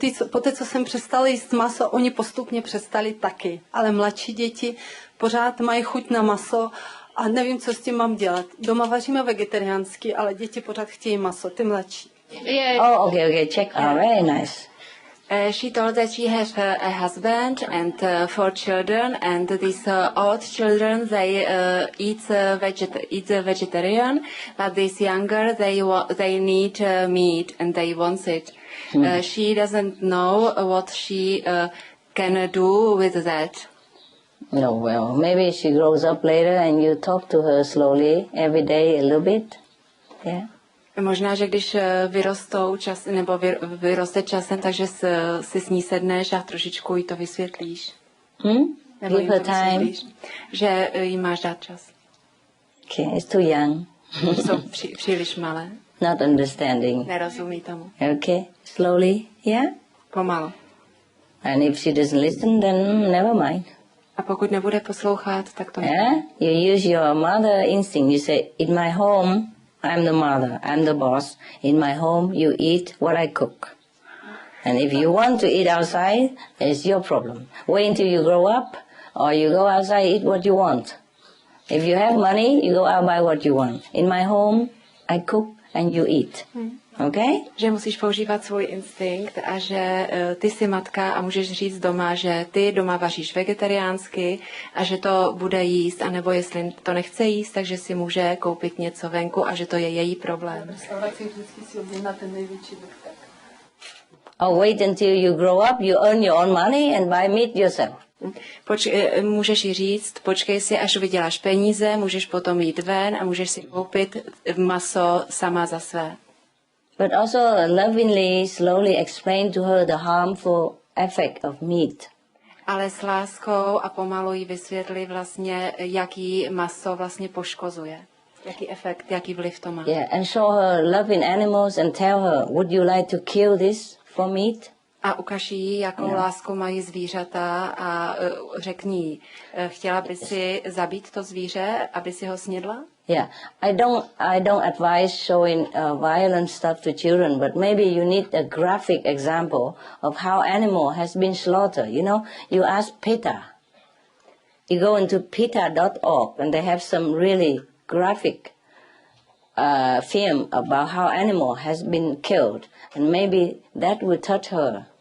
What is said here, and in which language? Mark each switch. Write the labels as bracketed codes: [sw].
[cs] Poté, co jsem přestala jíst maso, oni postupně přestali taky. Ale mladší děti pořád mají chuť na maso a nevím, co s tím mám dělat. Doma vaříme vegetariánsky, ale děti pořád chtějí maso, ty mladší. [en] Yeah. Oh, okay, check. Oh, very nice. She told that she has a husband and 4 children, and these old children, they eat vegetarian, but these younger, they need meat and they want it. She doesn't know what she can do with that. No, well, maybe she grows up later and you talk to her slowly every day a little bit. Yeah. [cs] Možná, že když vyrostou nebo vyroste časem, takže si s ní sedneš a trošičku jí to vysvětlíš. Nebo [en] Give her time. [cs] Že jí máš dát čas. [en] Okay, it's too young. [cs] Jsou příliš malé. [en] Not understanding. [cs] Nerozumí tomu. [en] Okay, slowly, yeah? [cs] Pomalu. [en] And if she doesn't listen, then never mind. [cs] A pokud nebude poslouchat, tak to [en] Yeah? You use your mother instinct. You say, in my home, I'm the mother, I'm the boss. In my home, you eat what I cook. And if you want to eat outside, it's your problem. Wait until you grow up, or you go outside, eat what you want. If you have money, you go out, buy what you want. In my home, I cook and you eat. Okay? [cs] Že musíš používat svůj instinkt a že ty jsi matka a můžeš říct doma, že ty doma vaříš vegetariánsky a že to bude jíst, anebo jestli to nechce jíst, takže si může koupit něco venku a že to je její problém. Restauraci vždycky si objedná ten největší vrtek. [en] Or wait until you grow up, you earn your own money and buy meat yourself. [cs] Můžeš jí říct, počkej si, až vyděláš peníze, můžeš potom jít ven a můžeš si koupit maso sama za své. [en] But also lovingly, slowly explain to her the harmful effect of meat. [cs] Ale s láskou a pomalu jí vysvětli vlastně, jaký maso vlastně poškozuje. Jaký efekt, jaký vliv to má. [en] Yeah, and show her loving animals and tell her, would you like to kill this for meat? [cs] A ukaž jí, jakou lásku mají zvířata a řekni jí, chtěla by si zabít to zvíře, aby si ho snědla? [en] Yeah, I don't advise showing violent stuff to children, but maybe you need a graphic example of how animal has been slaughtered. You know, you ask PETA. You go into PETA.org and they have some really graphic film about how animal has been killed, and maybe that will touch her.